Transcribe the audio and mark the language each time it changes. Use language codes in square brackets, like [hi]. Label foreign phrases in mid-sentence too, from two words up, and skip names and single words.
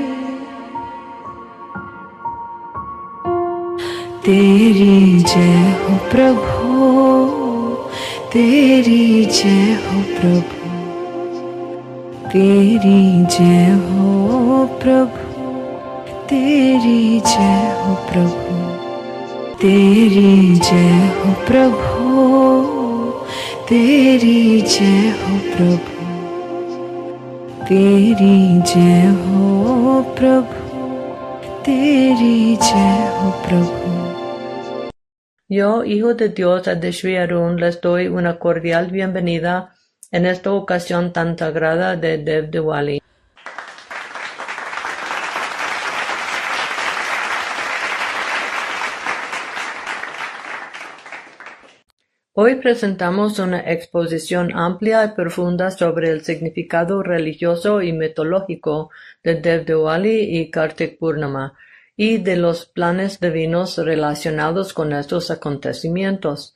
[hi] तेरी जय हो प्रभु, तेरी जय हो प्रभु, तेरी जय हो प्रभु, तेरी जय हो प्रभु, तेरी जय हो प्रभु, तेरी जय हो प्रभु, तेरी जय हो प्रभु, तेरी जय हो प्रभु। [es] Yo, Hijo de Dios Adeshwi Arun, les doy una cordial bienvenida en esta ocasión tan sagrada de Dev Diwali. Hoy presentamos una exposición amplia y profunda sobre el significado religioso y mitológico de Dev Diwali y Kartik Purnama, y de los planes divinos relacionados con estos acontecimientos.